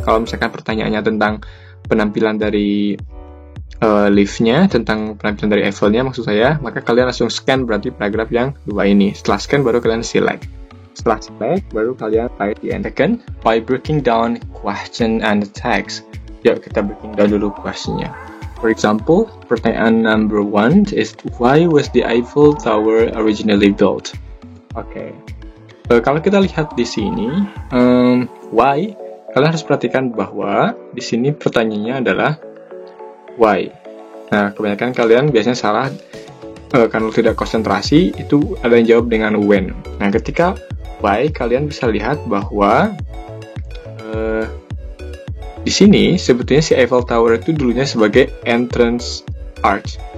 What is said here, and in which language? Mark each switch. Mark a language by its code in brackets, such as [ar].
[id] Kalau misalkan pertanyaannya tentang penampilan dari liftnya, tentang penampilan dari Eiffel-nya maksud saya, maka kalian langsung scan berarti paragraf yang 2 ini. Setelah scan baru kalian select. Setelah select baru kalian type di end. [en] Second, by breaking down question and text. [id] Yuk kita breaking down dulu questionnya. For example, pertanyaan number 1 is [en] why was the Eiffel Tower originally built? [id] Oke. Kalau kita lihat di sini, why, kalian harus perhatikan bahwa di sini pertanyaannya adalah why. Nah, kebanyakan kalian biasanya salah karena tidak konsentrasi, itu ada yang jawab dengan when. Nah, ketika why, kalian bisa lihat bahwa di sini sebetulnya si Eiffel Tower itu dulunya sebagai entrance arch.